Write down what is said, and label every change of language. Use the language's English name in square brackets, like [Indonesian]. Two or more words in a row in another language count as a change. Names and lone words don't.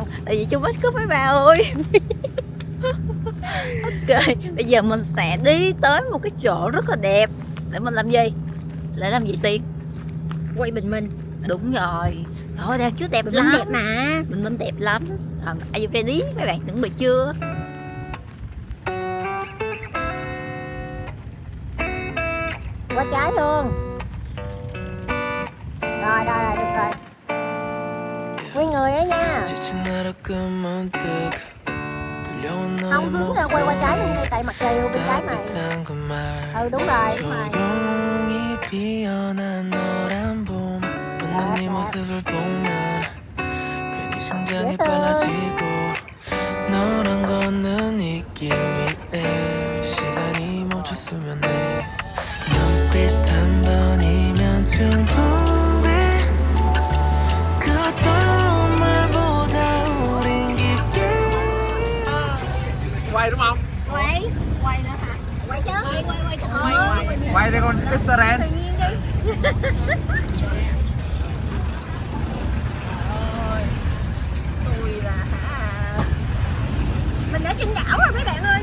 [Vietnamese] Tại vì chưa [English] make up [Vietnamese] mấy bà ơi. Ok, bây giờ mình sẽ đi tới một cái chỗ rất là đẹp. Để mình làm gì? Để làm gì Tiên? Quay bình minh. Đúng rồi. Thôi đang trước đẹp Bình lắm. minh đẹp mà. Bình minh đẹp lắm. [English] Are you ready? [Vietnamese] Mấy bạn chuẩn bị chưa? Qua trái luôn. Rồi được rồi. Nguyên người ấy nha. Không hướng ra quay qua trái luôn đi, tại mặt trời bên trái mày. Đúng rồi, đúng rồi. Dễ thương. [Korean] 너랑 걷는 이 길 위에 시간이 멈췄으면 해 눈빛 한 번이면 충분해 그 어떤 말보다 우린 깊게 [Vietnamese] Quay đúng không? Quay nữa hả? Quay chứ. Quay đây con Israel. Tự nhiên đi. Tôi là mình ở trên đảo rồi mấy bạn ơi.